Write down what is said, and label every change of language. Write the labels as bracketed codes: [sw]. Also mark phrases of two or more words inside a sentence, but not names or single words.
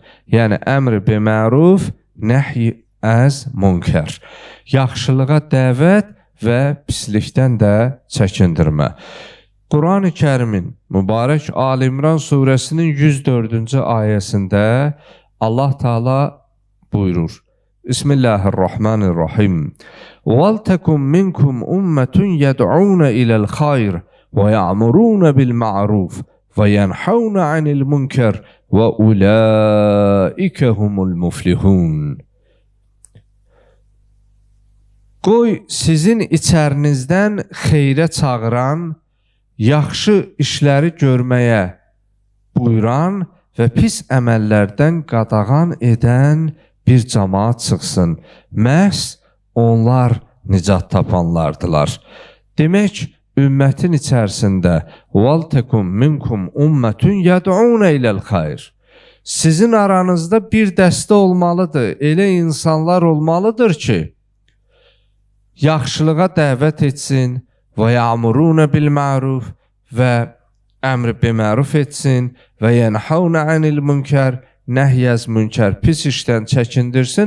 [az] Yəni, [ar] أمر بالمعروف, [fa] نهی از منکر. [az] Yaxşılığa dəvət və pislikdən də çəkindirmə. Quran-ı Kərimin mübarək Ali-İmran surəsinin 104-cü ayəsində Allah Teala buyurur. [ar] Bismillahirrahmanirrahim. وَلْتَكُمْ مِنْكُمْ أُمَّةٌ يَدْعُونَ إِلَى الْخَيْرِ وَيَعْمُرُونَ بِالْمَعْرُوفِ وَيَنْحَوْنَ عَنِ الْمُنْكَرِ وَأُولَٰئِكَ هُمُ الْمُفْلِحُونَ. [az] Qoy sizin içərinizdən xeyrə çağıran, yaxşı işləri görməyə buyuran və pis əməllərdən qadağan edən bir cəmaat çıxsın. Məhz onlar nicat tapanlardılar. Demək, ümmətin içərisində [ar] وَلْتَكُمْ مِنْكُمْ أُمَّةٌ يَدْعُونَ إِلَى الْخَيْرِ. [az] Sizin aranızda bir dəstə olmalıdır, elə insanlar olmalıdır ki, yaxşılığa dəvət etsin və [ar] يأمرون بالمعروف [az] və [ar] أمر بالمعروف [az] etsin və [ar] ينهون عن المنكر, [fa] نهی از منکر, [az] pis işdən çəkindirsin.